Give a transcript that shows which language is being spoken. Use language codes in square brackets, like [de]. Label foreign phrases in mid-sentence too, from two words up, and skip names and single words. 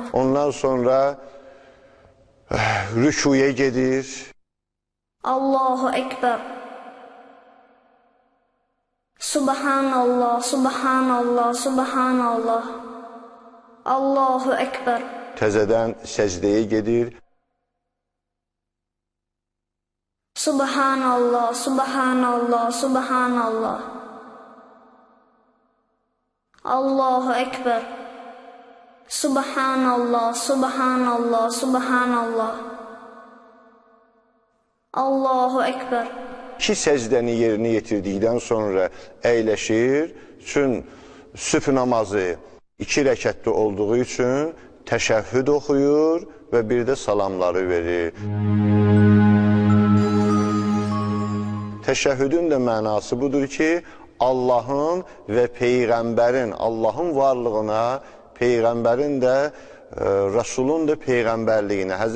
[az] Ondan sonra rükuya gedir. [ar] الله أكبر. سبحان الله، سبحان الله، سبحان الله. الله أكبر. [az] Təzədən səcdəyə gedir. [ar] سبحان الله، سبحان الله، سبحان الله. الله أكبر. سبحان الله، سبحان الله، سبحان الله. الله أكبر. [az] İki səcdəni yerinə yetirdikdən sonra əyləşir. Üçün sübh namazı 2 rəkətli olduğu üçün təşəhhüd oxuyur və bir də salamları verir. Təşəhhüdün də mənası budur ki, Allahın və Peyğəmbərin, Allahın varlığına, Peyğəmbərin də, Rasulun da Peyğəmbərliyinə, Hz.